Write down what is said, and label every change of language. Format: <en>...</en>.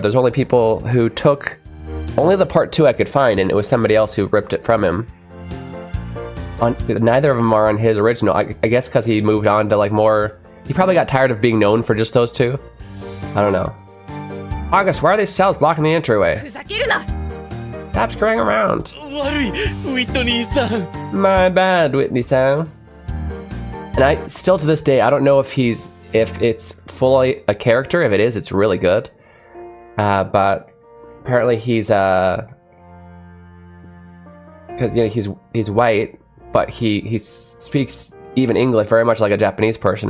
<en>There's only people who took only the part 2 I could find, and it was somebody else who ripped it from him. Neither of them are on his original. I guess because he moved on to like more. He probably got tired of being known for just those 2. I don't know. August, why are these cells blocking the entryway? Stop screwing around.</en> <ja>悪い、ウィットニーさん。</ja> <en>My bad, Whitney-san. And I still to this day, I don't know if it's fully a character. If it is, it's really good. But apparently he's because he's white, but he speaks even English very much like a Japanese person.</en>